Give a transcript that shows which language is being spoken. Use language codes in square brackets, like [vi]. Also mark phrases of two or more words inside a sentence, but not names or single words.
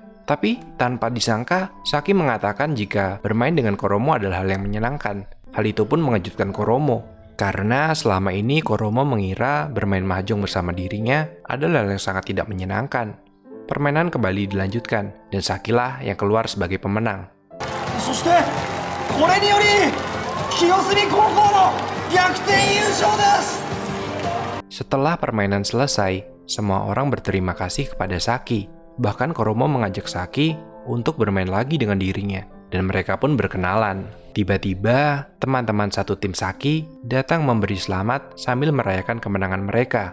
[id] Tapi tanpa disangka, Saki mengatakan jika bermain dengan Koromo adalah hal yang menyenangkan. Hal itu pun mengejutkan Koromo karena selama ini Koromo mengira bermain mahjong bersama dirinya adalah hal yang sangat tidak menyenangkan. Permainan kembali dilanjutkan dan Sakilah yang keluar sebagai pemenang. [ja] そしてこれにより清澄高校の逆転優勝です。 [id] Setelah permainan selesai, semua orang berterima kasih kepada Saki. Bahkan Koromo mengajak Saki untuk bermain lagi dengan dirinya, dan mereka pun berkenalan. Tiba-tiba, teman-teman satu tim Saki datang memberi selamat sambil merayakan kemenangan mereka.